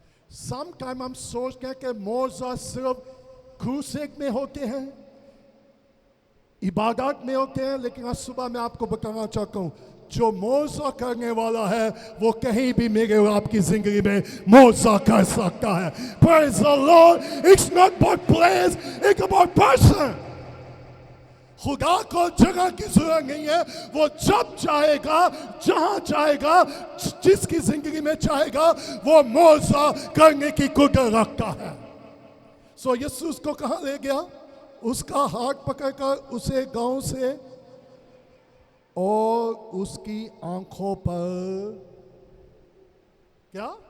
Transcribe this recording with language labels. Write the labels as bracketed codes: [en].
[en] some time [hi] हम सोचते हैं कि मौजा सिर्फ क्रूसेड में होते हैं, इबादत में होते हैं, लेकिन आज सुबह मैं आपको बताना चाहता हूँ जो मौजा करने वाला है वो कहीं भी मेरे और आपकी जिंदगी में मौजा कर सकता है। [en] Praise the Lord। It's not about place, it's about person। [hi] खुदा को जगह की जरूरत नहीं है, वो जब चाहेगा, जहां चाहेगा, जिसकी जिंदगी में चाहेगा, वो मौजा करने की कुदरत रखता है। सो यीशु उसको कहां ले गया? उसका हाथ पकड़कर उसे गांव से और उसकी आंखों पर क्या?